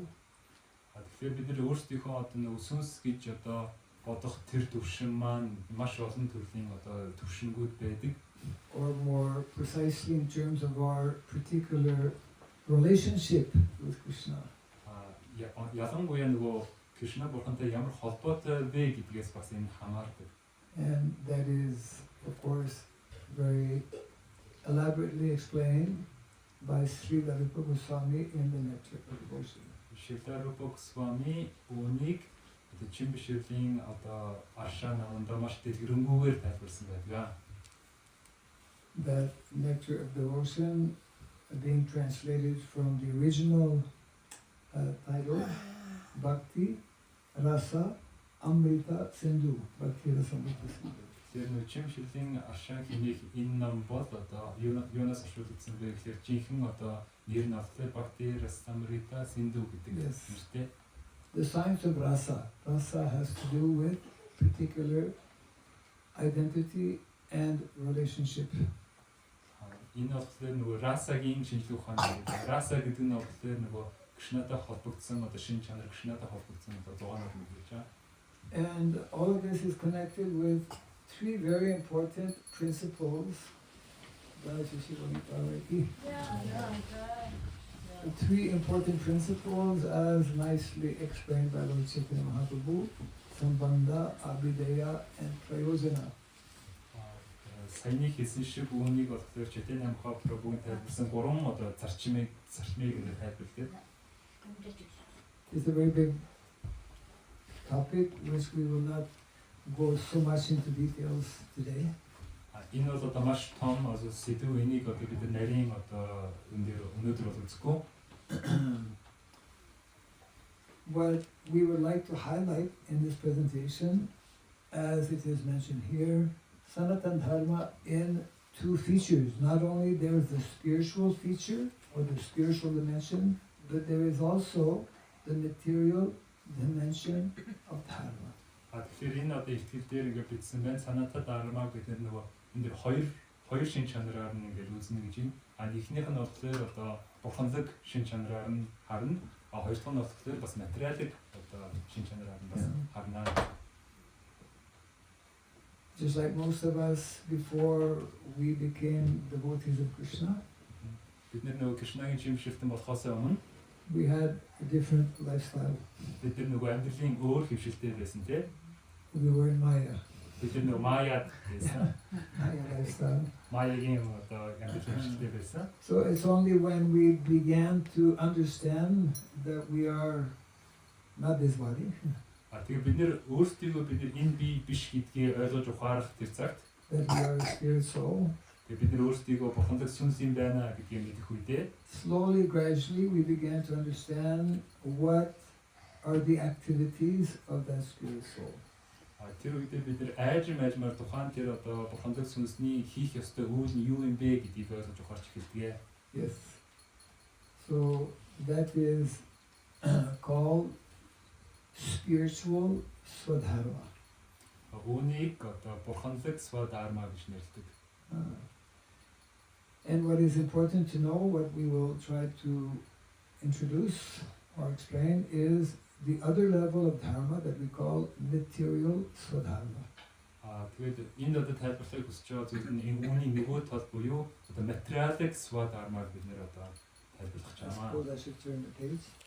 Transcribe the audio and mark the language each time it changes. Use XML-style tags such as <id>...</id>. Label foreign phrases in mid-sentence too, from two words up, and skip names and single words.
<mn>Тэгэхээр бид нар өөрсдийнхөө одоо нэг сүнс гэж одоо бодох тэр төвшин маань маш олон төрлийн одоо төвшингүүд байдаг.</mn> <en>Or more precisely in terms of our particular relationship with Krishna.</en> <mn>Ялангуяа нөгөө Кришна бурхантай ямар холбоотой вэ гэдгээс бас энэ хамаардаг.</mn> <en>And that is, of course, very elaborately explained by Srila Rupa Goswami in the Nectar of Devotion.</en> <mn>Srila Rupa Goswami үүнийг одоо Чимбиширлийн одоо Аршаа наманд маш дэлгэрэнгүйгээр тайлбарсан байдаг.</mn> <en>That Nectar of Devotion being translated from the original title, Bhakti Rasa Amrita Sindhu. Bhakti Rasa Amrita Sindhu.</en> <mn>Тэр нөө чимшлийн аршаа хэмээх энэ ном бол одоо юунаас ашиглагдсан бэ гэхээр жинхэнэ одоо нэр нь болохоор Bhakti Rasa Amrita Sindhu гэдэг нэртэй.</mn> <en>The science of rasa. Rasa has to do with particular identity and relationship.</en> <mn>Энэ болохоор нөгөө расагийн шинжилгээ ухаан гэдэг. Раса гэдэг нь болохоор нөгөө Кришнатай холбогдсон одоо шинж чанар Кришнатай холбогдсон одоо зугаанууд гэж байна.</mn> <en>And all of this is connected with three very important principles. The three important principles, as nicely explained by Lord Chaitanya Mahaprabhu: Sambandha, Abhideya, and Prayojana.</en> <mn>Саяны хэлсэн шиг үүнийг болохоор Chaitanya Mahaprabhu-гийн тайлбарсан гурван одоо зарчмыг тайлбарлав.</mn> <en>It's a very big topic which we will not go so much into details today.</en> <mn>Энэ бол одоо маш том одоо сэдв энийг одоо бид нарийн одоо өнөөдөр бол үзэхгүй.</mn> <en>What we would like to highlight in this presentation, as it is mentioned here, Sanatana Dharma in two features. Not only there is the spiritual feature or the spiritual dimension, but there is also the material dimension of Dharma.</en> <mn>Тэгэхээр энэ одоо ихтгэл дээр ингээд бичсэн байна. Санатана Дharма гэдэг нөгөө энэ хоёр шин чанараар нь ингээд үзнэ гэж юм. Эхнийх нь болохоор одоо бурханлаг шин чанараар нь харна. Хоёр дахь нь болохоор бас материалик одоо шин чанараар нь бас харна.</mn> <en>Just like most of us before we became devotees of Krishna,</en> <mn>бид нөгөө Кришнагийн жимшилтэн болохоос өмнө</mn> <en>we had a different lifestyle.</en> <mn>бид нөгөө амьдралын өөр хөвшилтэй байсан тийм.</mn> <en>We were in Maya.</en> <mn>Бид нөгөө Мая байсан.</mn> <en>Maya lifestyle.</en> <mn>Маягийн одоо амьдралын хөвшилтэй байсан.</mn> <en>So it's only when we began to understand that we are not this body,</en> <mn>Тэгээ бид нэр өөрсдийгөө бид нэр энэ бие биш гэдгийг ойлгож ухаарах тэр цагт</mn> <en>that we are a spirit soul.</en> <mn>Тэгээ бид нэр өөрсдийгөө бурханлаг сүнс юм байна гэдгийг мэдэх үедээ</mn> <en>Slowly, gradually, we began to understand what are the activities of that spirit soul.</en> <mn>тэр үедээ бид нэр айжмаар тухайн тэр одоо бурханлаг сүнсний хийх ёстой үйл нь юу юм бэ гэдгийг ойлгож ухаарч эхэлдэг.</mn> <en>Yes. So that is called spiritual Swadharma.</en> <mn>Үүнийг одоо бурханлаг Swadharma гэж нэрлэдэг.</mn> <en>And what is important to know, what we will try to introduce or explain, is the other level of Dharma that we call material Swadharma.</en> <mn>Тэгээд энэ одоо тайлбарлахыг хүсэж байгаа зүйл нь энэ үүний нөгөө тал буюу одоо материалик Swadharma бид нэр одоо тайлбарлах гэж байна.</mn> <en>Suppose I should turn the page.</en>